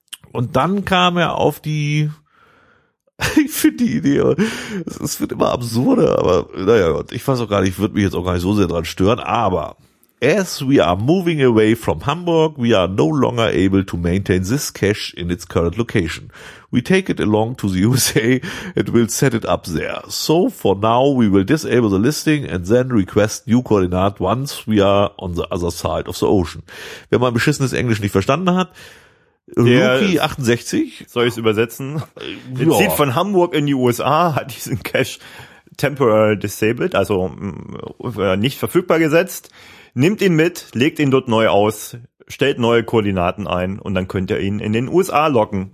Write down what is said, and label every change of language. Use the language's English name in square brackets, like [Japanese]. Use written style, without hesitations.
[German] Und dann kam er auf die... Ich finde die Idee, es wird immer absurder, aber naja, ich weiß auch gar nicht, ich würde mich jetzt auch gar nicht so sehr dran stören, aber [English] as we are moving away from Hamburg, we are no longer able to maintain this cache in its current location. We take it along to the USA and will set it up there. So for now we will disable the listing and then request new coordinate once we are on the other side of the ocean. [German] Wenn man beschissenes Englisch nicht verstanden hat, Rookie 68. Soll ich es übersetzen? Ja. Zieht von Hamburg in die USA, hat diesen Cache [English] temporary disabled, [German] also nicht verfügbar gesetzt, nimmt ihn mit, legt ihn dort neu aus, stellt neue Koordinaten ein und dann könnt ihr ihn in den USA locken.